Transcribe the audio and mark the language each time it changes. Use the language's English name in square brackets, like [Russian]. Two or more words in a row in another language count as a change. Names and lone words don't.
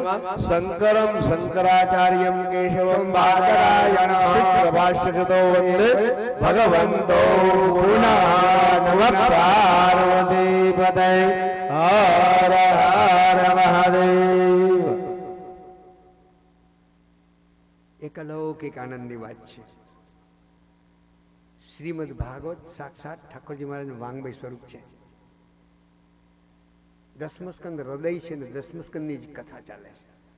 [Sanskrit] शङ्करं शङ्कराचार्यं केशवं बादरायणं सूत्रभाष्यकृतो वन्दे भगवन्तो पुनः नमः। पार्वतीपतये हर हर महादेव। [Gujarati] એક અલૌકિક આનંદની વાત છે। શ્રીમદ ભાગવત સાક્ષાત ઠાકોરજી મહારાજનું વાંગમય સ્વરૂપ છે। દસમસ્કંદ હૃદય છે ને દસમસ્કંદની જ કથા ચાલે છે।